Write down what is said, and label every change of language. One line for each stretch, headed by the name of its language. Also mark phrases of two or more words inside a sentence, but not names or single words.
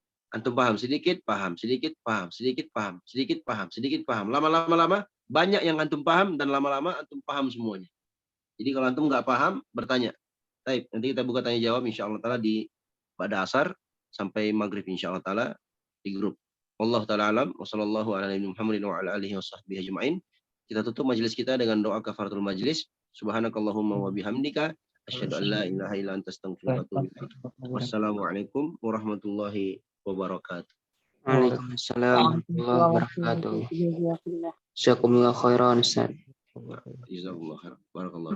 Indonesian: Antum paham sedikit, paham, sedikit, paham, sedikit, paham, sedikit, paham, sedikit, paham. Lama-lama banyak yang antum paham dan lama-lama antum paham semuanya. Jadi kalau antum nggak paham, bertanya. Baik, nanti kita buka tanya jawab
Arabic: إن شاء الله تعالى
Indonesian: pada asar sampai maghrib
Arabic: إن شاء الله تعالى
Indonesian: di grup.
Arabic: والله تعالى أعلم وصلى الله على نبينا محمد وعلى آله وصحبه أجمعين.
Indonesian: Kita tutup majelis kita dengan doa
Arabic: كفارة المجلس. سبحانك اللهم وبحمدك أشهد أن لا إله إلا أنت أستغفرك وأتوب إليك. والسلام عليكم ورحمة الله وبركاته. وعليكم السلام ورحمة الله وبركاته. جزاكم الله خيرا Ustaz. جزاكم الله خيرا. بارك الله.